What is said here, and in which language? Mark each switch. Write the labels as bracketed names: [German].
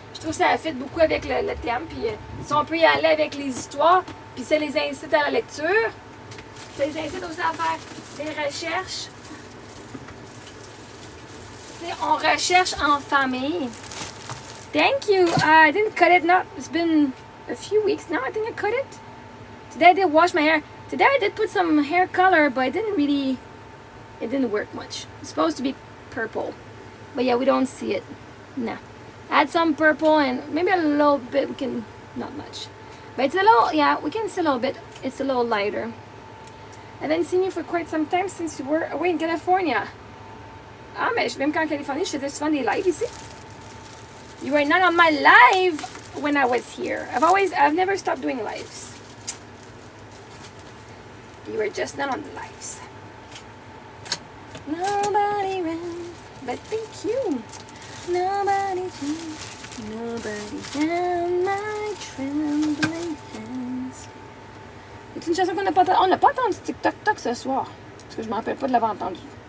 [French] Je trouve ça fit beaucoup avec le thème, puis si on peut y aller avec les histoires, puis ça les incite à la lecture, ça les incite aussi à faire des recherches. Tu sais, on recherche en famille. [English] Thank you. I didn't cut it. It's been a few weeks now. I think I cut it. Today I did wash my hair. Today I did put some hair color, but it didn't work much. It's supposed to be purple. But yeah, we don't see it. No. Add some purple and maybe a little bit. Not much. But it's a little, yeah, we can see a little bit. It's a little lighter. I haven't seen you for quite some time since you were away in California. [French] Mais même quand en Californie, je faisais souvent des lives ici. [English] You were not on my live when I was here. I've never stopped doing lives. You were just not on the lives. Nobody ran, but thank you. Nobody changed. Nobody held my trembling hands. [French] C'est une chanson qu'on n'a pas entendue. On n'a pas entendu TikTok ce soir. Parce que je ne me rappelle pas de l'avoir entendu.